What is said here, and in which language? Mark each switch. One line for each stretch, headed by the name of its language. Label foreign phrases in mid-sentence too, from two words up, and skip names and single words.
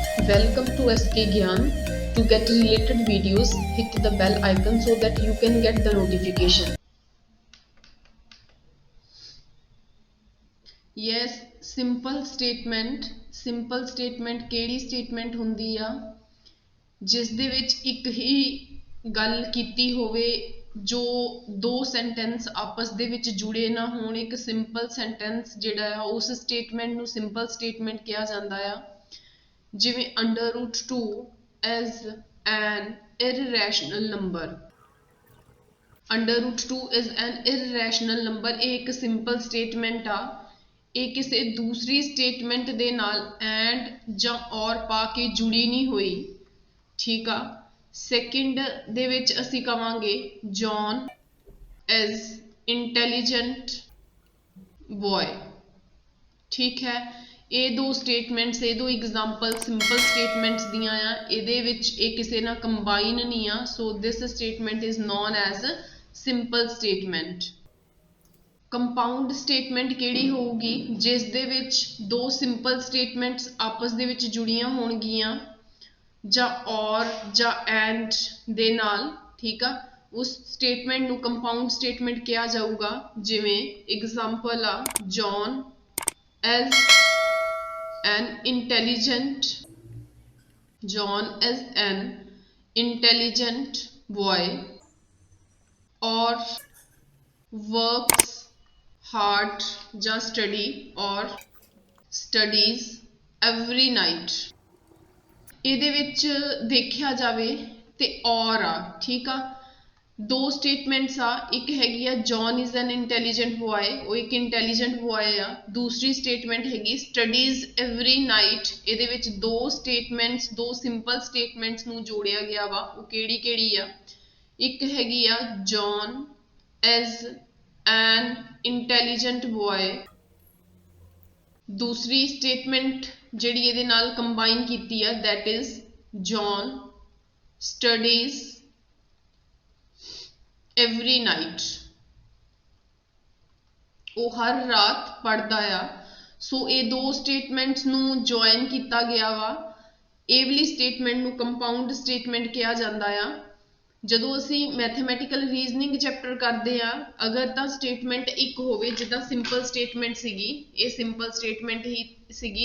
English: Welcome to SK Gyan. To get related videos, hit the bell icon so that you can get the notification. Yes, simple statement
Punjabi: ਕਿਹੜੀ statement ਹੁੰਦੀ ਆ ਜਿਸ ਦੇ ਵਿੱਚ ਇੱਕ ਹੀ ਗੱਲ ਕੀਤੀ ਹੋਵੇ ਜੋ ਦੋ ਸੈਂਟੈਂਸ ਆਪਸ ਦੇ ਵਿੱਚ ਜੁੜੇ ਨਾ ਹੋਣ। ਇੱਕ
English: simple sentence
Punjabi: ਜਿਹੜਾ ਆ ਉਸ ਸਟੇਟਮੈਂਟ ਨੂੰ
English: simple statement
Punjabi: ਕਿਹਾ ਜਾਂਦਾ ਆ।
English: ਜਿਵੇਂ √2 is an irrational number। √2 is an irrational number
Punjabi: ਇਹ ਇੱਕ
English: simple statement ਆ।
Punjabi: ਇਹ ਕਿਸੇ ਦੂਸਰੀ ਸਟੇਟਮੈਂਟ ਦੇ ਨਾਲ ਐਂਡ ਜਾਂ ਔਰ ਪਾ ਕੇ ਜੁੜੀ ਨਹੀਂ ਹੋਈ, ਠੀਕ ਆ। ਸੈਕਿੰਡ ਦੇ ਵਿੱਚ ਅਸੀਂ ਕਵਾਂਗੇ ਜੌਨ
English: is intelligent boy,
Punjabi: ਠੀਕ ਹੈ। ਇਹ ਦੋ ਸਟੇਟਮੈਂਟਸ, ਇਹ ਦੋ
English: example simple statements
Punjabi: ਦੀਆਂ ਆ। ਇਹਦੇ ਵਿੱਚ ਇਹ ਕਿਸੇ ਨਾਲ ਕੰਬਾਈਨ ਨਹੀਂ ਆ,
English: so this statement is known as simple statement. compound statement
Punjabi: ਕਿਹੜੀ ਹੋਊਗੀ ਜਿਸ ਦੇ ਵਿੱਚ ਦੋ
English: simple statements
Punjabi: ਆਪਸ ਦੇ ਵਿੱਚ ਜੁੜੀਆਂ ਹੋਣਗੀਆਂ ਜਾਂ ਔਰ ਜਾਂ ਐਂਡ ਦੇ ਨਾਲ, ਠੀਕ ਆ। ਉਸ ਸਟੇਟਮੈਂਟ ਨੂੰ
English: compound statement
Punjabi: ਕਿਹਾ ਜਾਊਗਾ। ਜਿਵੇਂ ਐਗਜ਼ਾਮਪਲ ਆ
English: ਜੌਨ is an intelligent boy or works hard ਜਾਂ study or studies every night।
Punjabi: ਇਹਦੇ ਵਿੱਚ ਦੇਖਿਆ ਜਾਵੇ ਤੇ ਔਰ ਆ, ਠੀਕ ਆ। ਦੋ ਸਟੇਟਮੈਂਟਸ ਆ, ਇੱਕ ਹੈਗੀ ਆ
English: John is an intelligent boy,
Punjabi: ਉਹ ਇੱਕ
English: intelligent boy
Punjabi: ਆ। ਦੂਸਰੀ ਸਟੇਟਮੈਂਟ ਹੈਗੀ
English: studies every night.
Punjabi: ਇਹਦੇ ਵਿੱਚ ਦੋ ਸਟੇਟਮੈਂਟਸ, ਦੋ
English: simple statements
Punjabi: ਨੂੰ ਜੋੜਿਆ ਗਿਆ ਵਾ। ਉਹ ਕਿਹੜੀ ਕਿਹੜੀ ਆ? ਇੱਕ ਹੈਗੀ ਆ
English: John is an intelligent boy.
Punjabi: ਦੂਸਰੀ ਸਟੇਟਮੈਂਟ ਜਿਹੜੀ ਇਹਦੇ ਨਾਲ ਕੰਬਾਈਨ ਕੀਤੀ ਆ
English: that is John studies every night,
Punjabi: ਉਹ ਹਰ ਰਾਤ ਪੜ੍ਹਦਾ ਆ। ਸੋ ਇਹ ਦੋ ਸਟੇਟਮੈਂਟਸ ਨੂੰ ਜੁਆਇਨ ਕੀਤਾ ਗਿਆ ਵਾ। ਇਹ ਵਾਲੀ ਸਟੇਟਮੈਂਟ ਨੂੰ
English: compound statement
Punjabi: ਕਿਹਾ ਜਾਂਦਾ ਆ। ਜਦੋਂ ਅਸੀਂ
English: mathematical reasoning chapter
Punjabi: ਕਰਦੇ ਆ, ਅਗਰ ਤਾਂ ਸਟੇਟਮੈਂਟ ਇੱਕ ਹੋਵੇ, ਜਿੱਦਾਂ
English: simple statement
Punjabi: ਸੀਗੀ, ਇਹ
English: simple statement
Punjabi: ਹੀ ਸੀਗੀ।